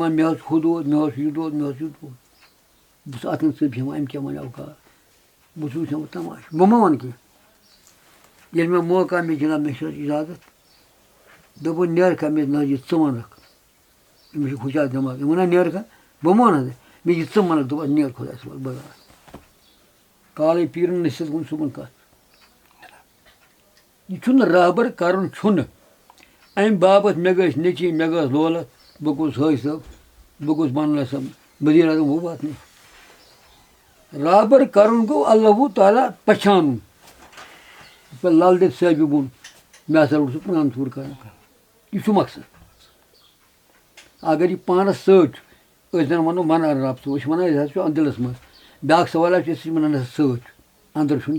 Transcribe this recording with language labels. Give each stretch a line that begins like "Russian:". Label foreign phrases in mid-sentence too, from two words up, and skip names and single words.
Kashmiri: دَپان مےٚ حظ چھُ ہُہ دود مےٚ حظ چھُ یہِ دود مےٚ حظ چھُ یہِ دود بہٕ چھُس اَتھ منٛز ژٔپۍ ہٮ۪وان أمۍ کیٛاہ وَنیو کار بہٕ چھُس وٕچھان تماشہٕ بہٕ ما وَنہٕ کینٛہہ ییٚلہِ مےٚ موقعہٕ مےٚ جِناب مےٚ چھِ اِجازت دوٚپُن نیرکھا مےٚ نہ یہِ ژٕ وَنکھ أمِس چھُ ہُشار دٮ۪ماغ أمۍ ووٚنا نیرکھا بہٕ ما وَنہٕ مےٚ یہِ ژٕ وَنکھ دوٚپُن نیر خۄدایَس وَل بہٕ درٛاس کالے پیٖرَن نٔصیٖحت ووٚن صُبحن کَتھ یہِ چھُنہٕ رہبر کَرُن چھُنہٕ اَمہِ باپَتھ مےٚ گٔژھۍ نیٚچی مےٚ گٔژھ دولت بہٕ گوٚژھ حٲج صٲب بہٕ گوٚژھ بَنُن اَسہِ ؤزیٖر اعظم
Urdu: وہ بات نہیں
Kashmiri: رہبر کَرُن گوٚو اللہ تعالیٰ پہچانُن لل دٮ۪د صٲبہِ ووٚن مےٚ ہسا روٚٹ سُہ پرٛان ژوٗر کَران یہِ چھُ مقصد اگر یہِ پانَس سۭتۍ چھُ أسۍ زَن وَنو وَنان رب ژٕ أسۍ چھِ وَنان یہِ حظ چھُ دِلَس منٛز بیٛاکھ سوالہ چھِ أسۍ چھِ وَنان سۭتۍ چھُ أنٛدرٕ چھُنہٕ